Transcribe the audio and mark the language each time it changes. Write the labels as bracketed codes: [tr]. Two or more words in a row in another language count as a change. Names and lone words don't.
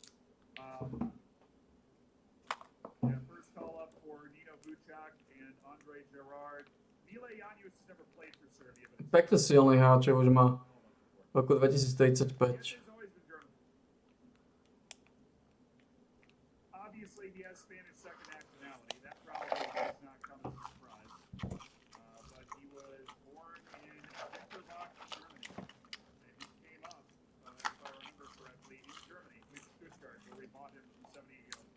[en] First call up for Nino Vučák and Andre Gerrard. Mile Janius has never played for Serbia, but [sk] Pekne silný hráč, už má v roku 2035. [en] Obviously, he has Spanish second nationality. That probably does not come as a surprise. But he was born in Winterbach, Germany. And he came up, if I remember correctly, in Germany, with Stuttgart, where we bought him from 70 years ago.